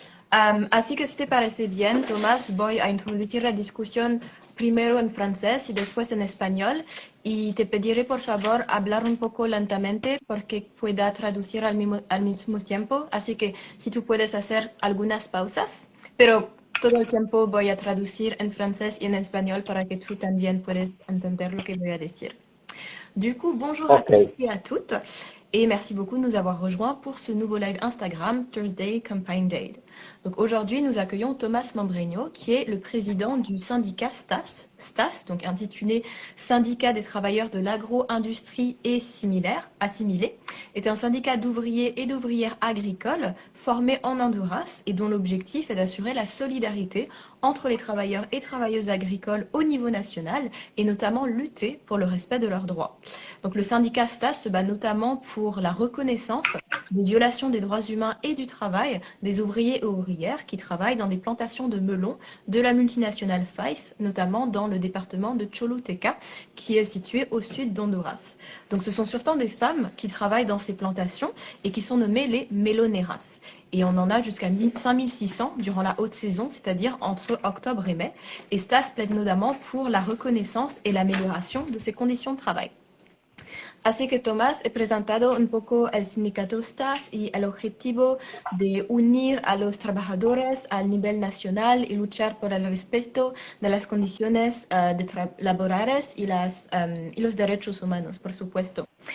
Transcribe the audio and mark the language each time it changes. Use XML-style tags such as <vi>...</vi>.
<es>Así que si te parece bien, Tomás, voy a introducir la discusión primero en francés y después en español y te pediré por favor hablar un poco lentamente porque pueda traducir al mismo tiempo. Así que si tú puedes hacer algunas pausas, pero todo el tiempo voy a traducir en francés y en espagnol para que tú también puedas entender lo que voy a decir.</es> <fr>Du coup, bonjour à ok. tous et à toutes, et merci beaucoup de nous avoir rejoints pour ce nouveau live Instagram Thursday Campaign Day. Donc aujourd'hui, nous accueillons Thomas Membreño, qui est le président du syndicat STAS, donc intitulé Syndicat des travailleurs de l'agro-industrie et assimilés, est un syndicat d'ouvriers et d'ouvrières agricoles formé en Honduras et dont l'objectif est d'assurer la solidarité entre les travailleurs et travailleuses agricoles au niveau national et notamment lutter pour le respect de leurs droits. Donc le syndicat STAS se bat notamment pour la reconnaissance des violations des droits humains et du travail des ouvriers et ouvrières qui travaillent dans des plantations de melons de la multinationale FAIS, notamment dans le département de Choluteca, qui est situé au sud d'Honduras. Donc ce sont surtout des femmes qui travaillent dans ces plantations et qui sont nommées les meloneras. Et on en a jusqu'à 5600 durant la haute saison, c'est-à-dire entre octobre et mai. Et Stas plaide notamment pour la reconnaissance et l'amélioration de ces conditions de travail.</fr> <es>Así que Tomás he presentado un poco el sindicato STAS y el objetivo de unir a los trabajadores al nivel nacional y luchar por el respeto de las condiciones laborales y los derechos humanos, por supuesto.</es>